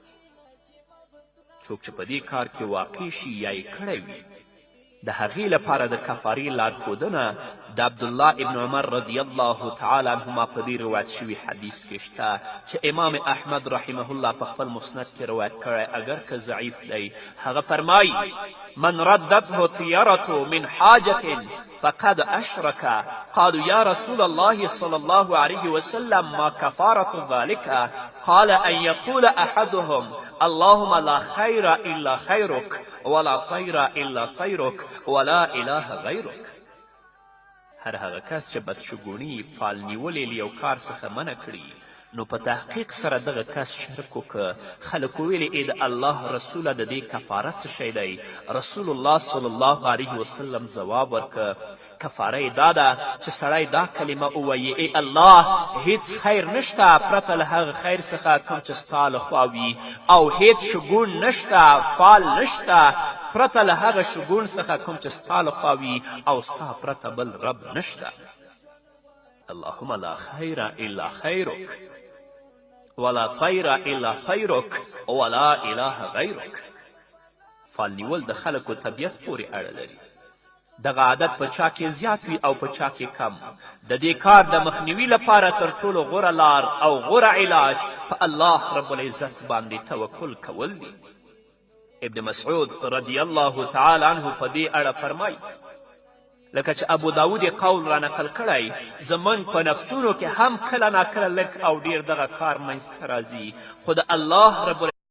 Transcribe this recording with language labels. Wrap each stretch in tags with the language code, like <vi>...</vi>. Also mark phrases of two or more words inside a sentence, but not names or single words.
<ps>څوک چې په دې کار کې واقع شي یا یې کړی وي د هغې لپاره د کفارې لارښودنه د عبدالله ابن عمر</ps> <ar>رضی الله تعالی عنهما</ar> <ps>په دې روایت شوي حدیث کې شته چې امام احمد</ps> <ar>رحمه الله</ar> <ps>په خپل مسند کې روایت کړی اگر که ضعیف دی. هغه فرمایي</ps> <ar>من ردته طیرته من حاجة فقد أشرك. قالوا يا رسول الله صلى الله عليه وسلم ما كفارة ذلك؟ قال أن يقول أحدهم اللهم لا خير إلا خيرك ولا طير إلا طيرك ولا إله غيرك.</ar> <ps>هر هغه کس چې بدشګوني فال نیولې له یو کار څخه منع کړي نو په تحقیق سره دغه کس شرک وکړه. خلکو ویلې ای د الله رسوله د دې کفاره څه شی دی؟ رسول الله</ps> <ar>صلی الله علیه وسلم</ar> <ps>ځواب ورکړه کفاره یې دا ده چې سړی دا کلمه ووایي ای الله هیڅ خیر نشته پرته له هغه خیر څخه کوم چې ستا لخوا وي او هیڅ شګون نشته فال نشته پرته له هغه شګون څخه کوم چې ستا لخوا وي او ستا پرته بل رب نشته.</ps> <ar>اللهم لا خیر الا خیرک ولا طیر الا طیرک ولا اله غیرک.</ar> <ps>فال نیول د خلکو طبیعت پورې اړه لري. دغه عادت په چا کې زیات وي او په چا کې کم. د دې کار د مخنیوي لپاره تر ټولو غوره لار او غوره علاج په</ps> <ar>الله رب العزت</ar> <ps>باندې توکل کول دي. ابن مسعود</ps> <ar>رضی الله تعالی عنه</ar> <ps>په دې اړه فرمایي لکه چې ابو داود قول را نقل کړی زموږ په نفسونو کې هم کله ناکله لږ او ډیر دغه کار منځته راځي خو د الله رب</ps>